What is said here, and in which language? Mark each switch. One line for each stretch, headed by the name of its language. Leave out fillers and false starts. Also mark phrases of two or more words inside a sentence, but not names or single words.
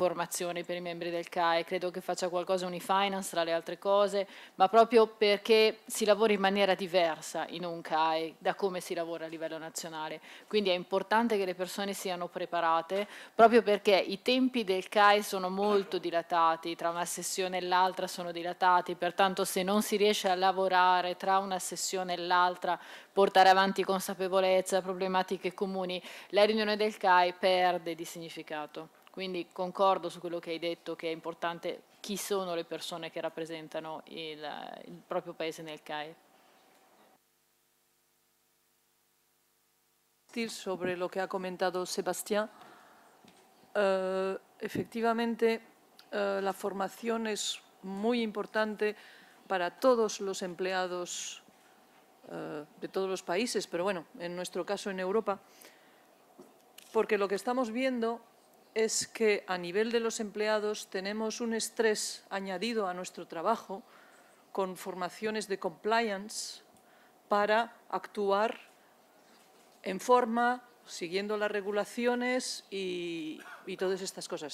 Italian: formazione per i membri del CAE, credo che faccia qualcosa Unifinance tra le altre cose, ma proprio perché si lavora in maniera diversa in un CAE da come si lavora a livello nazionale, quindi è importante che le persone siano preparate, proprio perché i tempi del CAE sono molto dilatati, tra una sessione e l'altra sono dilatati, pertanto se non si riesce a lavorare tra una sessione e l'altra, portare avanti consapevolezza, problematiche comuni, la riunione del CAI perde di significato. Quindi concordo su quello che hai detto, che è importante chi sono le persone che rappresentano il proprio paese nel CAE.
Spanish: Sobre lo que ha comentado Sebastián, efectivamente la formación es muy importante para todos los empleados de todos los países, pero bueno, en nuestro caso en Europa, porque lo que estamos viendo es que a nivel de los empleados tenemos un estrés añadido a nuestro trabajo con formaciones de compliance para actuar en forma, siguiendo las regulaciones y todas estas cosas.